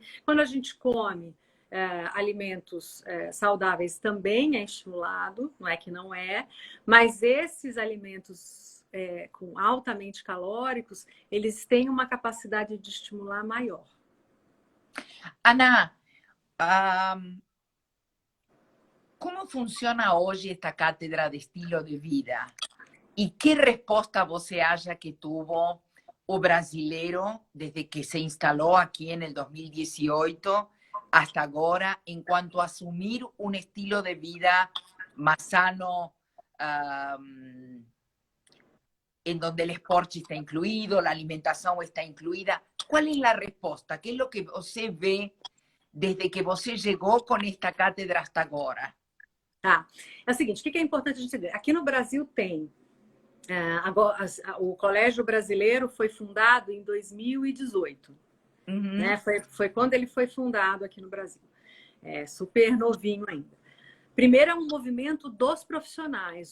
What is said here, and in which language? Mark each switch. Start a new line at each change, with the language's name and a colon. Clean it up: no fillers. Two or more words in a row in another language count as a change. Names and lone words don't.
Portuguese: Quando a gente come alimentos saudáveis, também é estimulado, não é que não é, mas esses alimentos altamente calóricos, eles têm uma capacidade de estimular maior.
Spanish: Ana, ¿cómo funciona hoy esta cátedra de estilo de vida? ¿Y qué respuesta
Portuguese: você acha
Spanish: que tuvo
Portuguese: o brasileiro
Spanish: desde que se instaló aquí en el 2018 hasta ahora en cuanto a asumir un estilo de vida más sano, en donde el esporte está incluido, la alimentación está incluida? ¿Cuál es la respuesta? ¿Qué es lo que você ve desde que você llegó con esta cátedra hasta ahora?
Portuguese: Tá. É o seguinte, o que é importante a gente entender? Aqui no Brasil tem o Colégio Brasileiro foi fundado em 2018. Uhum. Né? Foi quando ele foi fundado aqui no Brasil. Super novinho ainda. Primeiro é um movimento dos profissionais.